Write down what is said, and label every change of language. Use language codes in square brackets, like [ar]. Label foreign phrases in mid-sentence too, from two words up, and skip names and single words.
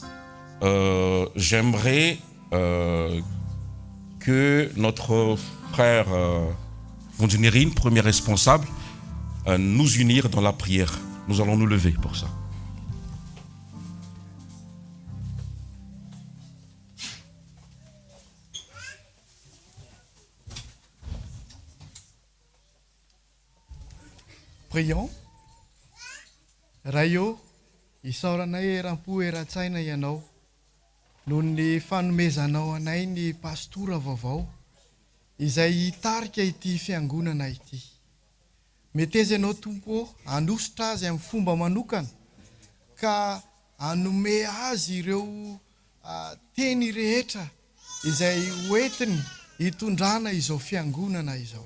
[fr] J'aimerais que notre frère Vundunirine, premier responsable, nous unir dans la prière. Nous allons nous lever pour ça. Prions. [mg] Raio, isaoranay eram-po eran-tsaina ianao noho ny fanomezanao anay ny pastora vaovao izay hitarika ity fiangonana ity. Mety aiza ianao tompo hanositra azy amin'ny fomba manokana ka hanome azy ireo teny rehetra izay hoentiny hitondrana izao fiangonana izao.